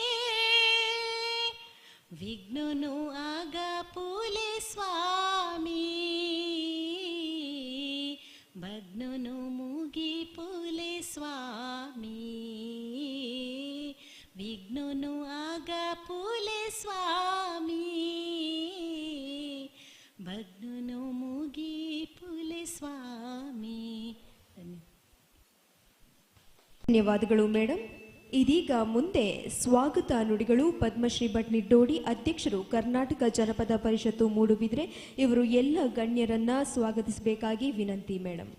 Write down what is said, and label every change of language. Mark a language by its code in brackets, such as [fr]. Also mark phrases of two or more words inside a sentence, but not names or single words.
[tcy] ವಿಘ್ನನು ಆಗ ಪುಲೆ ಸ್ವಾಮಿ ಭಗ್ನನು ಮುಗಿ ಪುಲೆ ಸ್ವಾಮಿ ವಿಘ್ನನು ಆಗ ಪುಲೆ ಸ್ವಾಮಿ ಭಗ್ನನು ಮುಗಿ ಪುಲೆ ಸ್ವಾಮಿ. [kn] ಧನ್ಯವಾದಗಳು ಮೇಡಮ್. ಇದೀಗ ಮುಂದೆ ಸ್ವಾಗತ ನುಡಿಗಳು ಪದ್ಮಶ್ರೀ ಭಟ್ ನಿಡ್ಡೋಡಿ ಅಧ್ಯಕ್ಷರು ಕರ್ನಾಟಕ ಜನಪದ ಪರಿಷತ್ತು ಮೂಡುಬಿದ್ರೆ ಇವರು ಎಲ್ಲ ಗಣ್ಯರನ್ನ ಸ್ವಾಗತಿಸಬೇಕಾಗಿ ವಿನಂತಿ ಮೇಡಮ್.